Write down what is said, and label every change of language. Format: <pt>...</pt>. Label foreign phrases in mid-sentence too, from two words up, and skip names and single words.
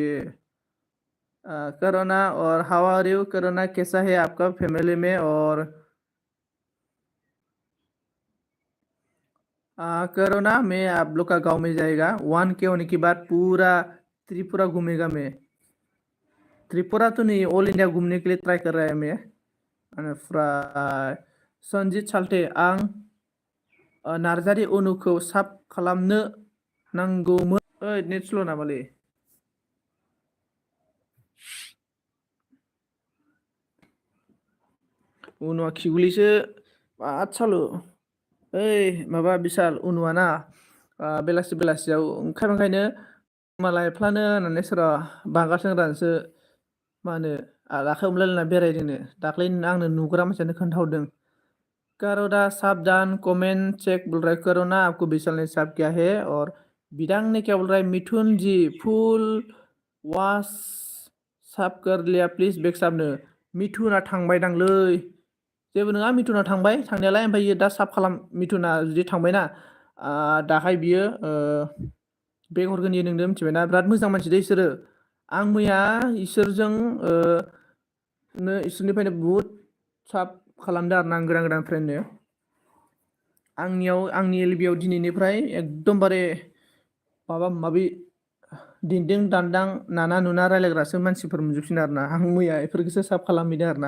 <hi>करोना और</hi> <en>how are you</en> <hi>करोना, कैसा है आपका फैमिली में, और करोना में आप लोग का गांव में जाएगा 1K होने के बाद पूरा त्रिपुरा घूमेगा मैं, त्रिपुरा तो नहीं</hi> <en>All India</en> <hi>घूमने के लिए ट्राई कर रहा है मैं।</hi> <brx>ओमफ्राय संजीत साल्टे आं नार्जारि अनुखौ साब खालामनो नांगौमोन, ओइ नेट स्ल' नामालै उनुआ खिगुलिसो बात सालु ओइ माबा बिशाल उनुआ ना बेलासि बेलासियाव ओंखायनो मालायफ्लानो होननानै सोरबा बांगा सेंग्रानोसो मा होनो आखाइ हमलायलायना बेरायदोंनो दाख्लै आंनो नुग्रा मानसियानो खोन्थाहरदों।</brx> <hi>करोना सावधान</hi> <en>comment check</en> <hi>बोल रहा है करोना आपको विशाल ने साफ किया है, और बिदांग ने क्या बोल रहा है मिथुन जी</hi> <en>full wash</en> <hi>साफ कर लिया</hi> <brx>प्लिज बेग साबनो, मिथुना थांबाय दांलै जेबो नङा मिथुना थांबाय थांनायालाय, ओमफ्राय इयो दा साफ खालाम मिथुना जुदि थांबायना दाहाय बियो बेग हरगोन इयो नोंनो मिथिबायना, बिराद मोजां मानसि दै इसोरो, आं मैया इसोरजों इसोरनिफ्रायनो बुहुत साब खालामदों आरो ना आं गोदान गोदान फ्रेन्डनो आंनियाव आंनि एलबियाव दिनैनिफ्राय एकदमबारे माबा माबि दिंदिं दान्दां नाना नुना रायलायग्रासो मानसिफोर मोनजोबसिन आरो ना, आं मैया बेफोरखौसो साफ खालामहैदों आरो ना।</brx>